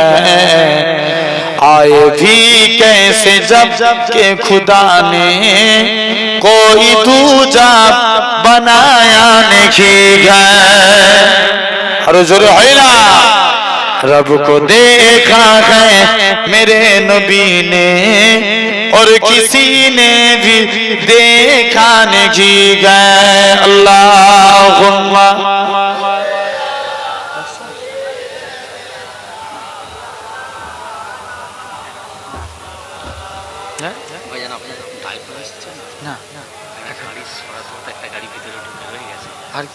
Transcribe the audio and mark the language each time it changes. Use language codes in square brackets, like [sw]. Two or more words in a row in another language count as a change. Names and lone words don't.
[ur] آئے بھی کیسے جب کہ خدا نے کوئی دوجا بنایا نہیں ہے۔ اور ضرور ہے نا۔ رب کو دیکھا ہے میرے نبی نے اور کسی نے بھی دیکھا نہیں گئے۔ [bn] اللہم ভাইজান আপনার টাইপ করা হচ্ছে না, একটা গাড়ি সরাতে একটা গাড়ি ভিতরে ঢুকে হয়ে গেছে। আর